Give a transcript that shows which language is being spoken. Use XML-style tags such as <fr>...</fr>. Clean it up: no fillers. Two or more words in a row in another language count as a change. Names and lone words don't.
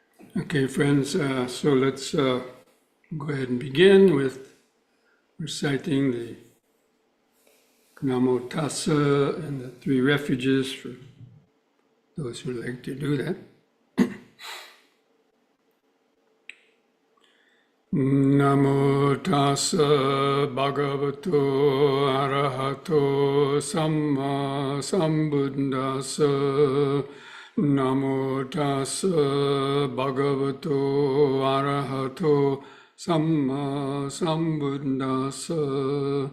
<en>Okay, friends, so let's go ahead and begin with reciting the Namo Tassa and the three refuges for those who like to do that.</en> <pi>Namo Tassa Bhagavato Arahato Samma Sambuddhassa. Namo Tassa Bhagavato Arahato Samma Sambuddhassa.</pi>